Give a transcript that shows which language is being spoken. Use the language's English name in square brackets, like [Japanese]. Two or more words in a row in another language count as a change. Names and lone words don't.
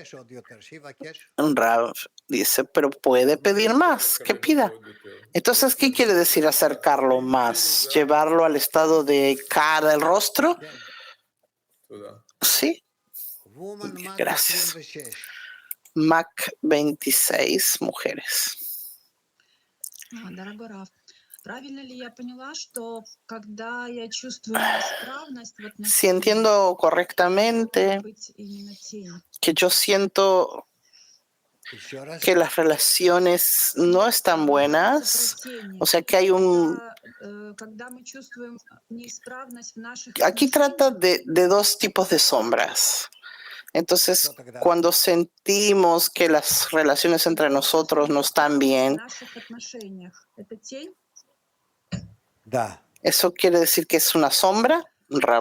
[Spanish] Rav dice, pero puede pedir más, que pida. Entonces, ¿qué quiere decir acercarlo más? ¿Llevarlo al estado de cara del rostro? Sí. Gracias. Mac 26, mujeres. [Russian] Дорогой Раф, правильно ли я поняла, что когда я чувствую неисправность в отношениях, [Spanish] Si entiendo correctamente [Russian] быть именно тень? [Spanish] que yo siento que las relaciones no están buenas, o sea que hay [Russian] Когда мы чувствуем неисправность в наших [Spanish] Aquí trata de dos tipos de sombras. Entonces, cuando sentimos que las relaciones entre nosotros no están bien, ¿eso quiere decir que es una sombra, Rav?